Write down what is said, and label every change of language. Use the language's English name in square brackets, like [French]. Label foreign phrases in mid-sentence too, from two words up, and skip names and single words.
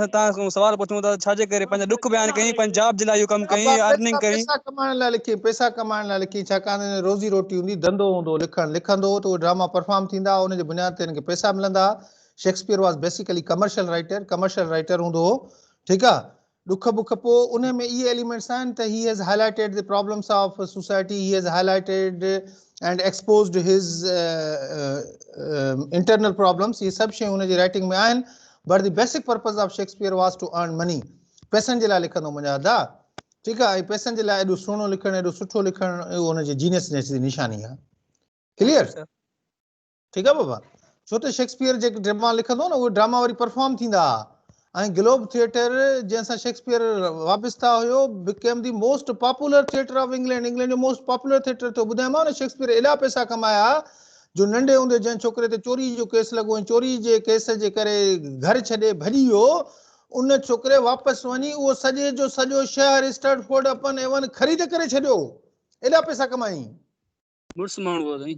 [Sindhi] असां तव्हां सवाल पुछूं था, छाजे करे पंहिंजा दुख बयान कई, पंजाब जे लाइ इहो कमु कई, अर्निंग कई? पैसा कमाइण लाइ लिखी, पैसा कमाइण लाइ लिखी. छाकाणि रोज़ी रोटी हूंदी, धंधो हूंदो, लिखंदो त उहो ड्रामा परफॉर्म थींदा, उनजे बुनियाद ते हिनखे पैसा मिलंदा. [English] Shakespeare was basically commercial writer [Sindhi] हूंदो हो. ठीकु आहे. दुख बुख पोइ उन में इहे एलिमेंट्स आहिनि त [English] he has highlighted the problems of society, he has highlighted and exposed his internal problems. [Sindhi] इहे सभु शयूं हुनजी राइटिंग में आहिनि. [English] But the basic purpose of Shakespeare was to earn money. [Sindhi] पैसनि जे लाइ लिखंदो मुंहिंजा अदा. ठीकु आहे. ऐं पैसनि जे लाइ एॾो सुहिणो लिखणु, एॾो सुठो लिखणु, इहो हुनजे जीनियस जी निशानी आहे. क्लियर? ठीकु आहे बाबा. छो त शेक्सपियर जेके ड्रामा लिखंदो न, उहे ड्रामा वरी परफॉर्म थींदा. ऐं ग्लोब थिएटर जंहिंसां शेक्सपियर वाबस्ता हुयो, [English] became the most popular theatre of England. [Sindhi] इंग्लैंड जो [English] most popular theatre [Sindhi] थियो. ॿुधायोमांव न, शेक्सपियर एॾा पैसा कमाया जो नंढे हूंदे जंहिं छोकिरे ते चोरी जो केस लॻो ऐं चोरी जे केस जे करे घर छॾे भॼी वियो, उन छोकरे वापस वञी उहो सॼे जो सॼो शहर स्टैटफोर्ड अपन एवन ख़रीद करे छॾियो, एॾा पैसा कमाई। मुड़ुस माण्हू हो साईं।